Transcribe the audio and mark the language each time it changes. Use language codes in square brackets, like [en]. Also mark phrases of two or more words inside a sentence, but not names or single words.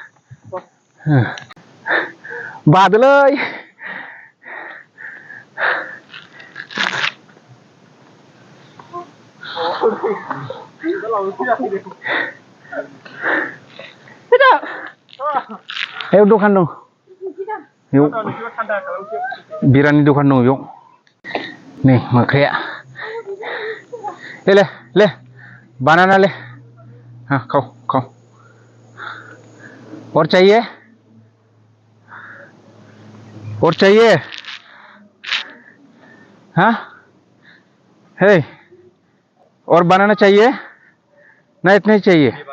[brx] बादोलै बेयाव दखान दं बेयाव बिरानि दखान दं बेयाव नै मोख्राया [hi] ले ले बनाना ले हाँ खाओ खाओ और चाहिए हाँ हे और बनाना चाहिए ना इतना ही चाहिए